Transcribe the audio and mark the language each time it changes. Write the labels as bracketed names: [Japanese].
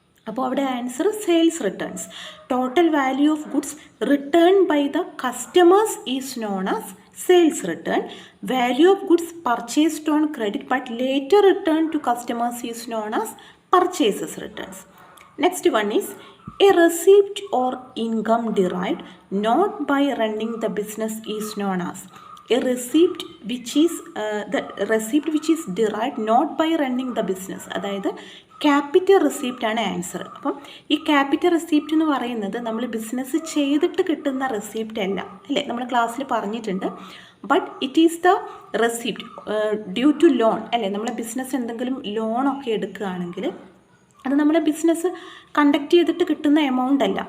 [Malayalam] അപ്പോൾ അവിടെ [English] Answer sales returns. Total value of goods return by the customers is known as sales return. Value of goods purchased on credit but later return to customers is known as purchases returns. Next one is a receipt or income derived not by running the business is known as a receipt which is the receipt which is derived not by running the business. [Malayalam] അതായത് capital receipt ആണ് answer. അപ്പം ഈ capital receipt എന്ന് പറയുന്നത് നമ്മൾ business ചെയ്തിട്ട് കിട്ടുന്ന receipt അല്ല, അല്ലേ? നമ്മൾ ക്ലാസ്സിൽ പറഞ്ഞിട്ടുണ്ട്. [English] but it is the receipt due to loan, [Malayalam] അല്ലേ? നമ്മളെ ബിസിനസ് എന്തെങ്കിലും ലോണൊക്കെ എടുക്കുകയാണെങ്കിൽ അത് നമ്മുടെ ബിസിനസ് കണ്ടക്ട് ചെയ്തിട്ട് കിട്ടുന്ന എമൗണ്ട് അല്ല.